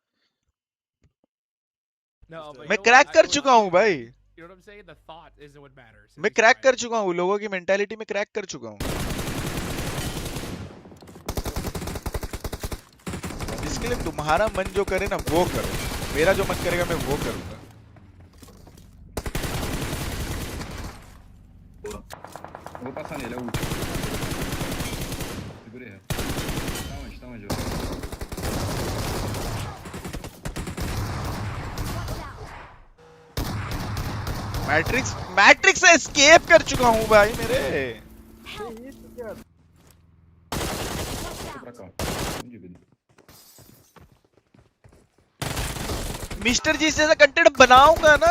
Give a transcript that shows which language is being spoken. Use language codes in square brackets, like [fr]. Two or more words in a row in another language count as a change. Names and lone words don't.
[hi] मैं क्रैक कर चुका हूँ भाई, मैं क्रैक कर चुका हूँ, लोगों की मेंटालिटी में क्रैक कर चुका हूँ। इसके लिए तुम्हारा मन जो करे ना वो करो, मेरा जो मन करेगा मैं वो करूंगा। [pt] Vou passar nele, é o último. Segurei. Tá onde? [hi] मैट्रिक्स से एस्केप कर चुका हूँ भाई मेरे। मिस्टर जी जैसा कंटेंट बनाऊंगा ना।